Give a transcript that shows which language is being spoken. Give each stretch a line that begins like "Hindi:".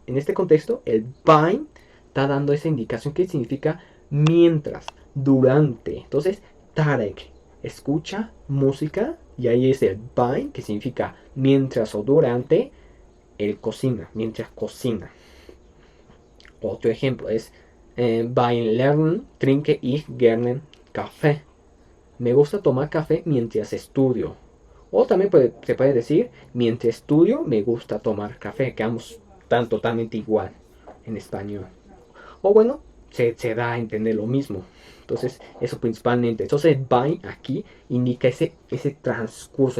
Spanish: En este contexto, el beim está dando esa indicación que significa mientras, durante. Entonces, Tarek escucha música y ahí es el beim, que significa mientras o durante, el cocina, mientras cocina. Otro ejemplo es
German: beim Lernen trinke ich gerne Kaffee.
Spanish: Me gusta tomar café mientras estudio. O también se puede decir, mientras estudio me gusta tomar café, que ambos están totalmente igual en español. O bueno, se da a entender lo mismo. Entonces, eso principalmente. Entonces, by aquí indica ese transcurso.